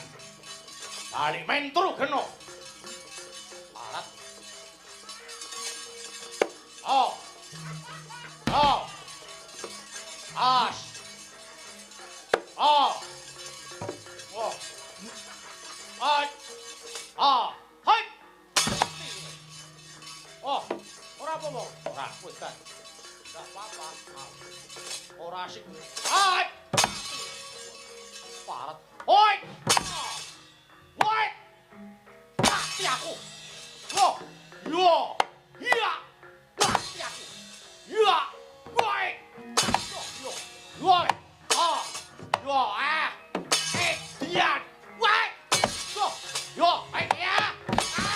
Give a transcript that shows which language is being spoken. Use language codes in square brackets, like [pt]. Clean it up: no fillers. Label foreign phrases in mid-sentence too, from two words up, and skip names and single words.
[jv] Bali mentru geno. Alat. Oh. Oh. As. Oh. Oh. Hai. Ah. Hai. Oh, ora apa-apa. Ora, wis kan. [id] Enggak apa-apa. [jv] Ora asik. Hai. Parat. Hoi. Hoi. Mati aku. Loh. Yo. Iya. Mati aku. Iya. Hoi. Yo, yo. Hoi. Ah. Yo, ah. Dian. Hoi. [id] Yo. Yo, baik ya. Ah.